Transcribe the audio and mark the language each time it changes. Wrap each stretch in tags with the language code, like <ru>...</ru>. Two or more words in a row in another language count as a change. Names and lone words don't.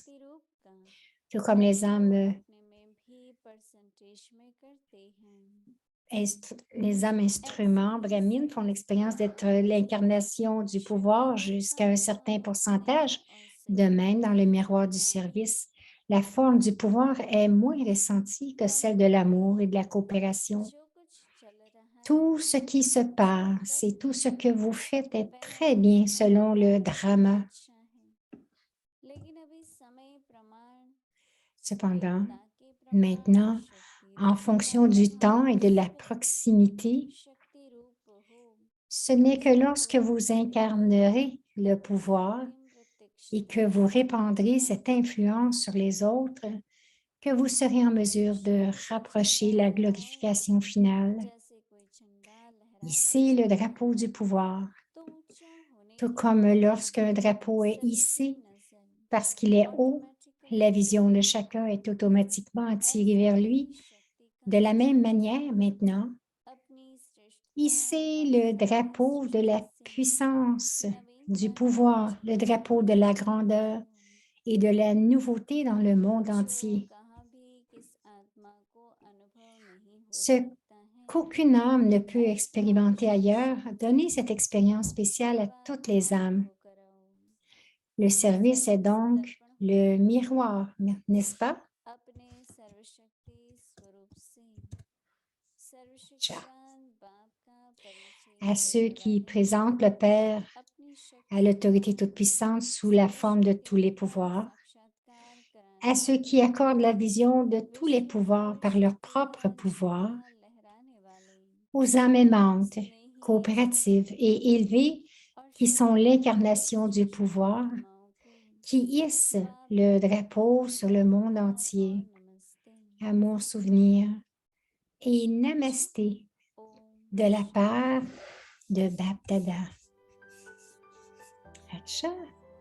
<fr>Tout comme les âmes les âmes instruments, Brahmin, font l'expérience d'être l'incarnation du pouvoir jusqu'à un certain pourcentage. De même, dans le miroir du service, la forme du pouvoir est moins ressentie que celle de l'amour et de la coopération.</fr> <hi>जो कुछ चल रहा</hi> <fr>Tout</fr> <hi>है</hi> <fr>ce qui se passe et tout ce que vous faites est très</fr> <hi>पहले</hi> <fr>bien</fr> <hi>था</hi> <fr>selon le drama.</fr> <hi>अच्छा है लेकिन अभी समय प्रमाण</hi> <fr>Cependant,</fr> <hi>तीव्रता के प्रमाण</hi> <fr>maintenant,</fr> <hi>शक्ति</hi> <fr>en</fr> <hi>रूप</hi> <fr>fonction du temps et de la proximité,</fr> <hi>शक्ति रूप हो</hi> <fr>ce n'est que lorsque vous incarnerez le pouvoir</fr> <hi>अंतिम</hi> <fr>et que</fr> <hi>प्रत्यक्षता</hi> <fr>vous</fr> <hi>से</hi> <fr>répandrez cette influence sur les autres que vous serez en mesure de rapprocher la glorification finale.</fr> <hi>जैसे कोई झंडा लहरा</hi> <fr>Hissez le drapeau du pouvoir,</fr> <hi>तो ऊंचा होने</hi> <fr>tout</fr> <hi>के</hi> <fr>comme</fr> <hi>बाद</hi> <fr>lorsqu'un drapeau est</fr> <hi>सभी की</hi> <fr>hissé</fr> <hi>नजर</hi> <fr>parce qu'il est haut, la</fr> <hi>ऑटोमेटिकली</hi> <fr>vision de chacun est automatiquement attirée vers lui.</fr> <hi>शक्ति</hi> <fr>De</fr> <hi>का</hi> <fr>la même manière, maintenant,</fr> <hi>अपनी श्रेष्ठता</hi> <fr>hissez le</fr> <hi>वास्तव में</hi> <fr>drapeau de la</fr> <hi>सृष्टि से</hi> <fr>puissance, du</fr> <hi>नवीनता से</hi> <fr>pouvoir, le drapeau de la</fr> <hi>जगमगाती</hi> <fr>grandeur</fr> <hi>हो</hi> <fr>et de la nouveauté dans le monde</fr> <hi>जो</hi> <fr>entier.</fr> <hi>कहाँ भी किस आत्मा को अनुभव नहीं हो</hi> <fr>Ce</fr> <hi>सकता है</hi> <fr>qu'aucune âme ne peut</fr> <hi>ऐसा</hi> <fr>expérimenter ailleurs,</fr> <hi>विशेष</hi> <fr>donnez cette expérience spéciale à</fr> <hi>सेवा</hi> <fr>toutes les âmes.</fr> <hi>अनुभव कराओ</hi> <fr>Le service est</fr> <hi>सर्विस</hi> <fr>donc</fr> <hi>दर्पण</hi> <fr>le miroir, n'est-ce pas?</fr> <hi>अपने सर्वशक्ति स्वरूप से</hi> <fr>Ciao.</fr> <hi>सर्वशक्तिवान बाप का परिचय</hi> <fr>À ceux</fr> <hi>देने</hi> <fr>qui</fr> <hi>वाले</hi> <fr>présentent le Père</fr> <hi>अपनी</hi> <fr>à</fr> <hi>शक्ति का</hi> <fr>l'autorité toute-puissante sous la forme de tous les</fr> <hi>सर्वशक्तियों का</hi> <fr>pouvoirs,</fr> <hi>साक्षात्कार</hi> <fr>à</fr> <hi>कराने</hi> <fr>ceux qui</fr> <hi>वाले</hi> <fr>accordent la vision de tous les</fr> <hi>विश्व</hi> <fr>pouvoirs</fr> <hi>को</hi> <fr>par leur</fr> <hi>शक्ति</hi> <fr>propre</fr> <hi>का</hi> <fr>pouvoir,</fr> <hi>झंडा लहराने वाले</hi> <fr>aux âmes aimantes,</fr> <hi>स्नेही</hi> <fr>coopératives et élevées</fr> <hi>और</hi> <fr>qui sont</fr> <hi>शक्तिशाली</hi> <fr>l'incarnation du</fr> <hi>श्रेष्ठ</hi> <fr>pouvoir,</fr> <hi>आत्माओं को</hi> <fr>qui hissent</fr> <hi>बाप</hi> <fr>le</fr> <hi>दादा का</hi> <fr>drapeau sur le monde</fr> <hi>प्रणाम और</hi> <fr>entier.</fr> <hi>नमस्ते</hi> <fr>Amour, souvenir et namasté</fr> <hi>ओम</hi> <fr>de la part de Bap Dada. Acha.</fr>